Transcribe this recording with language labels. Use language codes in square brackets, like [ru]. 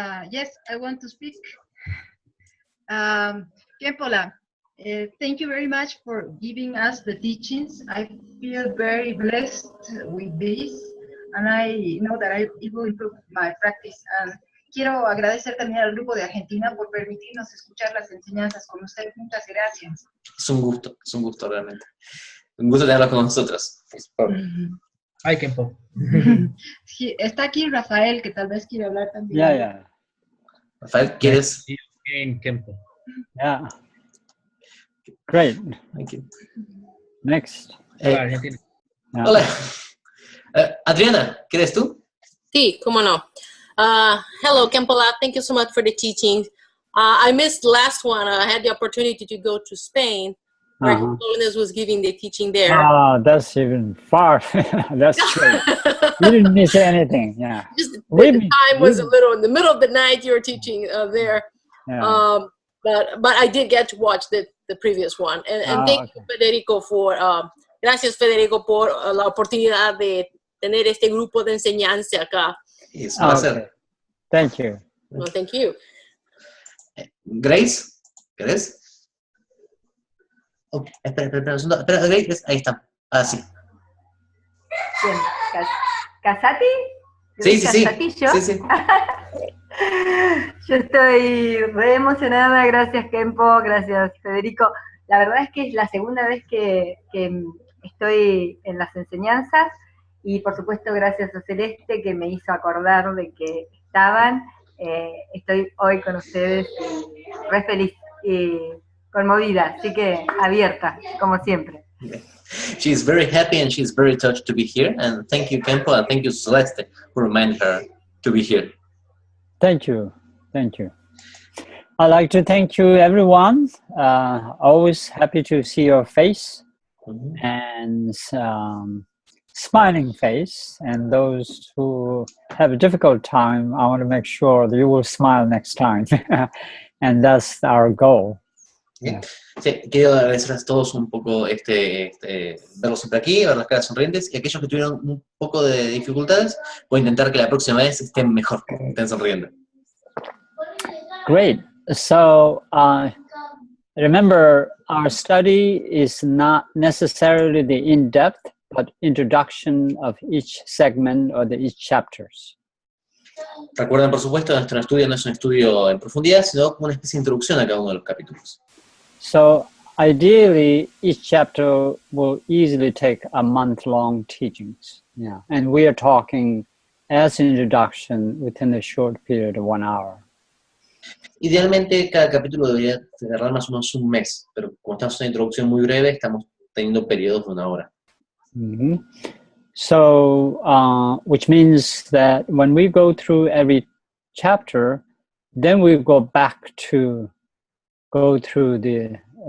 [en] Yes, I want to speak. Khenpo, thank you very much for giving us the teachings. I feel very blessed with this, and I know that it will improve my practice. And [es] quiero agradecer también al grupo de Argentina por permitirnos escuchar las enseñanzas con usted. Muchas gracias. Es un gusto realmente. Un gusto tenerlo con nosotros. Ay, Khenpo. Sí, está aquí Rafael, que tal vez quiere hablar también. [en] Yeah. [es] Rafael, ¿quieres? En Khenpo. [en] Yeah. Great. Thank you. Next. [es] Hola, Argentina. [en] Yeah. [es] Hola. Adriana, ¿quieres tú? Sí, cómo no. [en] Hello, Khenpo. Thank you so much for the teaching. I missed the last one. I had the opportunity to go to Spain, where His Holiness was giving the teaching there. Oh, that's even far. That's great. You didn't miss anything. Yeah. Just the time was a little in the middle of the night. You were teaching there, Yeah. but I did get to watch the previous one. And thank you, Federico, for [es] gracias, Federico, por la oportunidad de tener este grupo de enseñanza acá. Es un placer. [en] Okay. Thank you. Well, thank you. [es] Grace, ¿querés? Okay. Espera, Grace, ahí está. Sí. Bien. ¿Casati? Sí. ¿Casatillo? Sí. Yo estoy re emocionada, gracias Khenpo, gracias Federico. La verdad es que es la segunda vez que estoy en las enseñanzas y por supuesto gracias a Celeste que me hizo acordar de que estaban. Estoy hoy con ustedes re feliz y conmovida, así que abierta, como siempre. [en] She's very happy and she's very touched to be here. And thank you, Khenpo, and thank you, Celeste, for reminding her to be here. Thank you. I'd like to thank you, everyone. Always happy to see your face and smiling face. And those who have a difficult time, I want to make sure that you will smile next time. And that's our goal. Yeah. [es] Sí, quiero agradecer a todos un poco verlos siempre aquí, ver las caras sonrientes, y aquellos que tuvieron un poco de dificultades, voy a intentar que la próxima vez estén mejor, estén sonriendo. [en] Great. So remember, our study is not necessarily the in-depth, but introduction of each segment or each chapters. [es] Recuerden, por supuesto, nuestro estudio no es un estudio en profundidad, sino como una especie de introducción a cada uno de los capítulos. [en] So ideally, each chapter will easily take a month-long teachings. Yeah, and we are talking as an introduction within a short period of 1 hour. [es] Idealmente, cada capítulo debería agarrar más o menos un mes, pero como estamos en una introducción muy breve, estamos teniendo periodos de 1 hora. Mm-hmm. [en] So, which means that when we go through every chapter, then we go back to go through the